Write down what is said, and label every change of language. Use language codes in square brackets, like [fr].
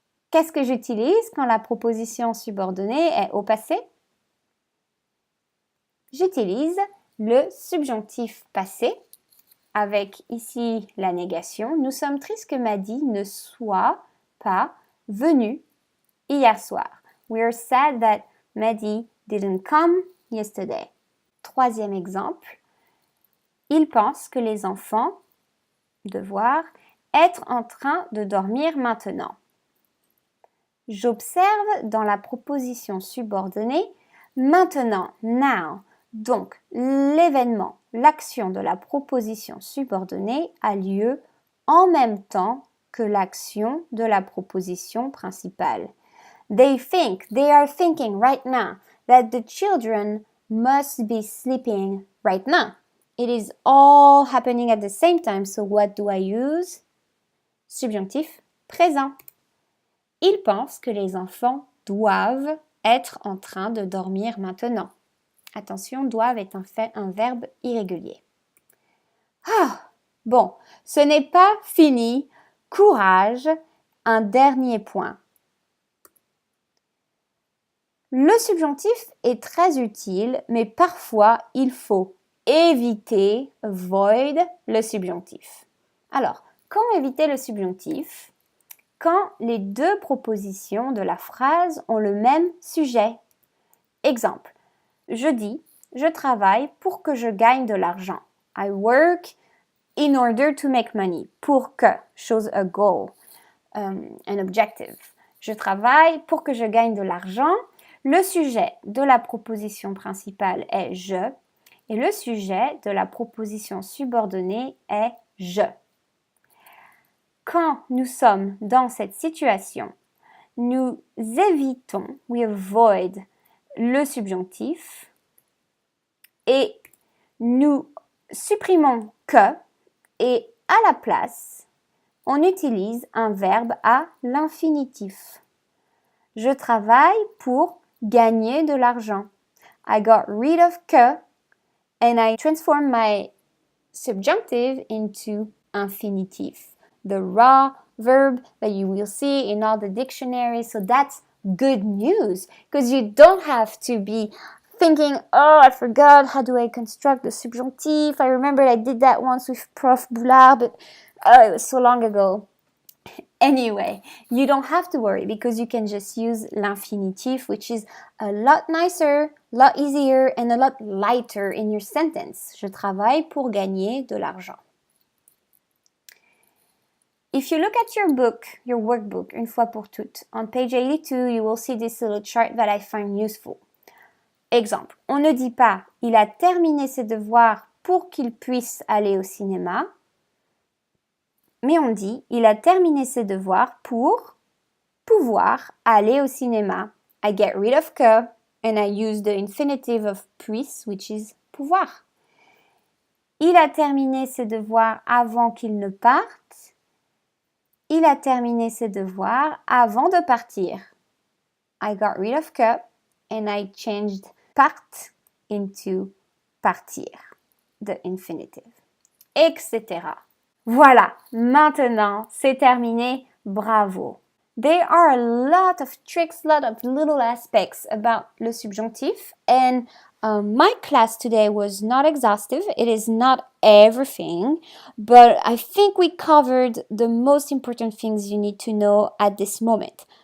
[fr] Qu'est-ce que j'utilise quand la proposition subordonnée est au passé? J'utilise le subjonctif passé avec ici la négation. Nous sommes tristes que Maddy ne soit pas venue hier soir. [en] We are sad that Maddy didn't come yesterday. [fr] Troisième exemple. Il pense que les enfants devoir être en train de dormir maintenant. J'observe dans la proposition subordonnée maintenant, now. Donc, l'événement, l'action de la proposition subordonnée a lieu en même temps que l'action de la proposition principale. [en] They are thinking right now that the children must be sleeping right now. It is all happening at the same time, so what do I use? [fr] Subjonctif présent. Il pense que les enfants doivent être en train de dormir maintenant. Attention, doivent est un verbe irrégulier. Bon, ce n'est pas fini. Courage, un dernier point. Le subjonctif est très utile, mais parfois il faut éviter, avoid, le subjonctif. Alors, quand éviter le subjonctif? Quand les deux propositions de la phrase ont le même sujet. Exemple, je dis, je travaille pour que je gagne de l'argent. [en] I work in order to make money. Pour que, shows a goal, an objective. [fr] Je travaille pour que je gagne de l'argent. Le sujet de la proposition principale est je et le sujet de la proposition subordonnée est je. Quand nous sommes dans cette situation, nous évitons, [en] we avoid, [fr] le subjonctif et nous supprimons que et à la place, on utilise un verbe à l'infinitif. Je travaille pour gagner de l'argent. [en] I got rid of que and I transformed my subjunctive into infinitive. The raw verb that you will see in all the dictionaries. So that's good news because you don't have to be thinking, oh, I forgot, how do I construct the subjunctive? I remember I did that once with Prof. Boulard, but it was so long ago. Anyway, you don't have to worry because you can just use l'infinitif, which is a lot nicer, a lot easier, and a lot lighter in your sentence. [fr] Je travaille pour gagner de l'argent. [en] If you look at your book, your workbook, [fr] une fois pour toutes, [en] on page 82, you will see this little chart that I find useful. [fr] Exemple, on ne dit pas « il a terminé ses devoirs pour qu'il puisse aller au cinéma », mais on dit « il a terminé ses devoirs pour pouvoir aller au cinéma ». [en] I get rid of que and I use the infinitive of puisse, which is pouvoir. [fr] Il a terminé ses devoirs avant qu'il ne parte. Il a terminé ses devoirs avant de partir. [en] I got rid of que and I changed part into partir, the infinitive, etc. [fr] Voilà, maintenant c'est terminé, bravo. [en] There are a lot of tricks, a lot of little aspects about le subjonctif, and my class today was not exhaustive. It is not everything, but I think we covered the most important things you need to know at this moment.